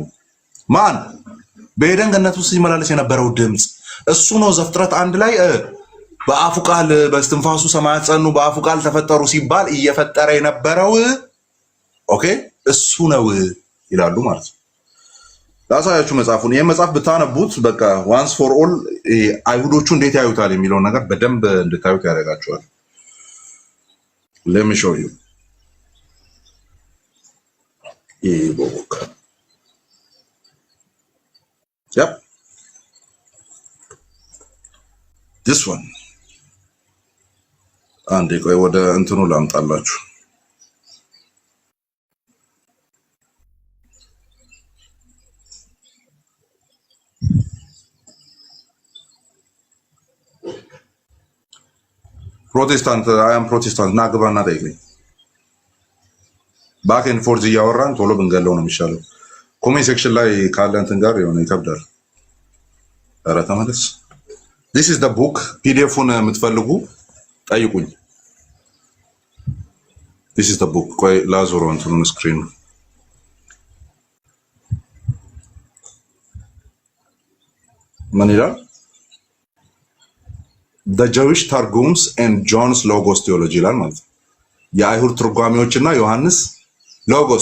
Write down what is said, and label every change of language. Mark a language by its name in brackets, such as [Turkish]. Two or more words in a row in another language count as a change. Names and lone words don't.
[Amharic] ማን በኤደን ገነት ውስጥ ሲመላለስ የነበረው ድምፅ እሱ ነው። ዘፍጥረት 1 ላይ በአፉ ቃል በእስትንፋሱ ሰማያት ጸኑ፣ በአፉ ቃል ተፈጠሩ ሲባል እየፈጠረ የነበረው ኦኬ እሱ ነው ይላሉ ማለት ነው። ላሳያችሁ መጽሐፉን። ይሄን መጽሐፍ ብታነቡት በቃ [English] once for all [Amharic] አይሁዶቹ እንዴት ያዩታል የሚለውን ነገር በደንብ እንድታዩት ያደርጋቸዋል። [English] let me show you book. Yep, this one. [Amharic] አንዴ ቆይ ወደ እንትኑ ላምጣላችሁ። ፕሮቴስታንት አያም ፕሮቴስታንት ና ግባና ጠይቀኝ። [English] back and forth [Amharic] እያወራን ቶሎ ብንገለው ነው የሚሻለው። [English] comment section [Amharic] ላይ ካለ እንትን ጋር የሆነ ይከብዳል። ኧረ ተመለስ። [English] this is the book [Amharic] ፒዲኤፉን የምትፈልጉ ጠይቁኝ። [English] this is the book [Amharic] ቆይ ላዞረው እንትኑን ስክሪን ምን ይላል? the Jewish Targums and John's Logos Theology ይላል ማለት ነው። የአይሁድ ትርጓሜዎችና ዮሐንስ ሎጎስ